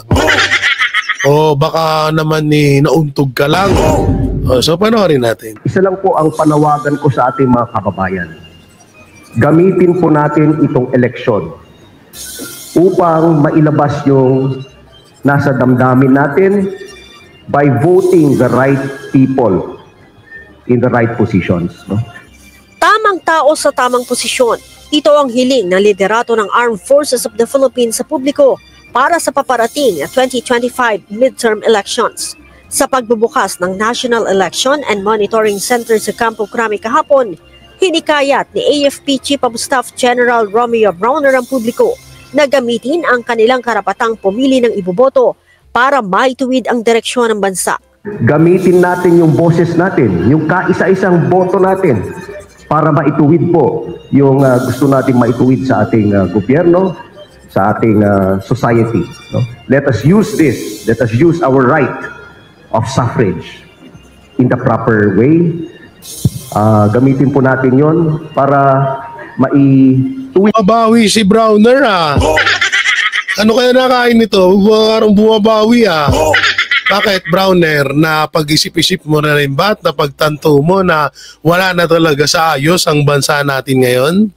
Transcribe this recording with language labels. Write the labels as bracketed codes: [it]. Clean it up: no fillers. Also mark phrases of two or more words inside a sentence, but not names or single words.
[tl] O baka naman nauntog ka lang? So panoorin natin. Isa lang po ang panawagan ko sa ating mga kababayan. Gamitin po natin itong eleksyon upang mailabas yung nasa damdamin natin [en] by voting the right people in the right positions. [tl] Tamang tao sa tamang posisyon. Ito ang hiling ng liderato ng Armed Forces of the Philippines sa publiko para sa paparating na 2025 [en] midterm elections. [tl] Sa pagbubukas ng National Election and Monitoring Center sa Campo Crame kahapon, hinikayat ni AFP Chief of Staff General Romeo Browner ang publiko na gamitin ang kanilang karapatang pumili ng iboboto para maituwid ang direksyon ng bansa. Gamitin natin yung boses natin, yung kaisa-isang boto natin para maituwid po yung gusto nating maituwid sa ating gobyerno, sa ating society. [en] No? Let us use this. Let us use our right of suffrage in the proper way. [tl] Gamitin po natin yon para maituwid. Bumabawi si Browner Ano kaya nakain nito? Parang bumabawi Bakit, Browner, na pag-isip-isip mo na rin ba at napagtanto mo na wala na talaga sa ayos ang bansa natin ngayon?